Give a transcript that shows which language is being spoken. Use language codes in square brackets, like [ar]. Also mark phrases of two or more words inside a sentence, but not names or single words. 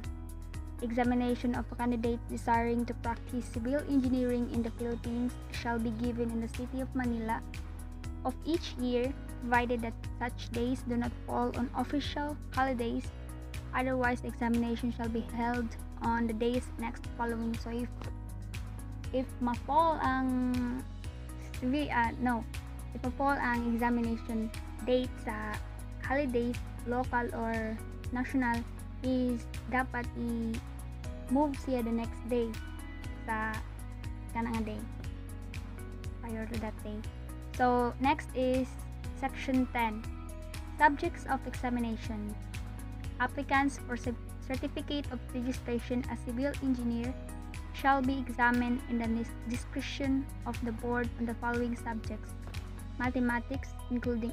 [en] Examination of a candidate desiring to practice civil engineering in the Philippines shall be given in the city of Manila of each year, provided that such days do not fall on official holidays. Otherwise, the examination shall be held on the days next following. So if ma-fall ang examination date sa holidays, local or national, is [ceb] dapat i-move siya [en] the next day [ceb] sa kanang [en] day prior to that day. So next is Section 10, Subjects of Examination. Applicants for certificate of registration as civil engineer shall be examined in the discretion of the board on the following subjects: mathematics, including